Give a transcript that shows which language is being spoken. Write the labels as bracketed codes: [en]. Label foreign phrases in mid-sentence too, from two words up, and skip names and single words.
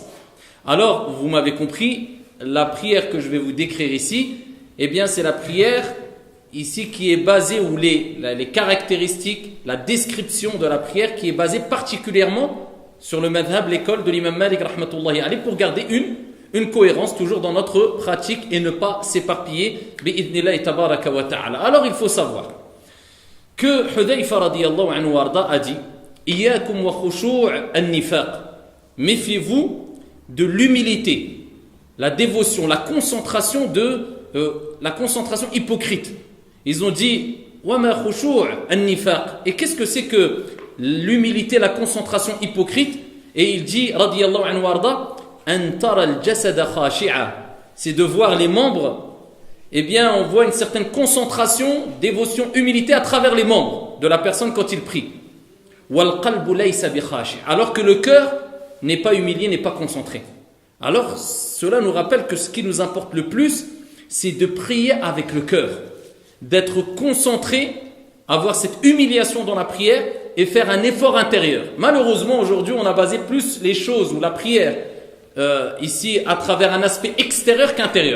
[fr] Alors, vous m'avez compris, la prière que je vais vous décrire ici, eh bien, c'est la prière ici qui est basée, ou les caractéristiques, la description de la prière qui est basée particulièrement sur le madhab, l'école de l'imam Malik [ar] رحمة الله عليه, [fr] pour garder une cohérence toujours dans notre pratique et ne pas s'éparpiller [ar] بإذن الله تبارك وتعالى. [fr] Alors, il faut savoir que Hudayfa [ar] رضي الله عنه وأرضاه [fr] a dit [ar] إياكم وخشوع النفاق, [fr] méfiez-vous de l'humilité, la dévotion, la concentration hypocrite. Ils ont dit [ar] وما خشوع النفاق. [fr] Et qu'est-ce que c'est que l'humilité, la concentration hypocrite? Et il dit [ar] رضي الله عنه وأرضاه أن ترى الجسد خاشعا, [fr] c'est de voir les membres, eh bien on voit une certaine concentration, dévotion, humilité à travers les membres de la personne quand il prie. [ar] والقلب ليس بخاشع', [fr] alors que le cœur n'est pas humilié, n'est pas concentré. Alors cela nous rappelle que ce qui nous importe le plus, c'est de prier avec le cœur, d'être concentré, avoir cette humiliation dans la prière et faire un effort intérieur. Malheureusement aujourd'hui on a basé plus les choses ou la prière ici à travers un aspect extérieur qu'intérieur.